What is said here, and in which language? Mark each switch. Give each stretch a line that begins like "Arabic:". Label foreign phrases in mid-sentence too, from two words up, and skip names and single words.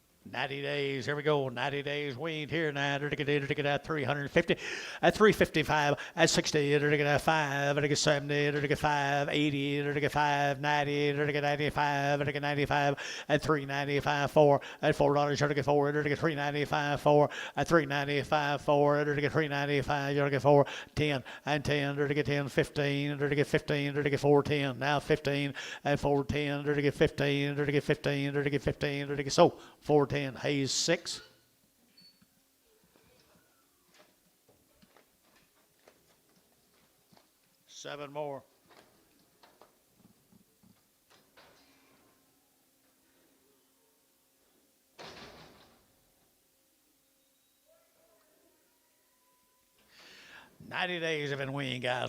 English: 90 days. Here we go. 90 days weaned here now. At 350, at 355, at 60, at 5, at 70, at 5, 80, at 5, 90, at 95, at 95, at 395, 4, at $4, at 4, at 395, 4, at 395, 4, at 395, at 4, 10, and 10, at 10, 15, at 15, at 410, now 15, at 410, at 15, at 15, at 15, at so 410, Hayes 6. Seven more. $90 days have been weaned, guys.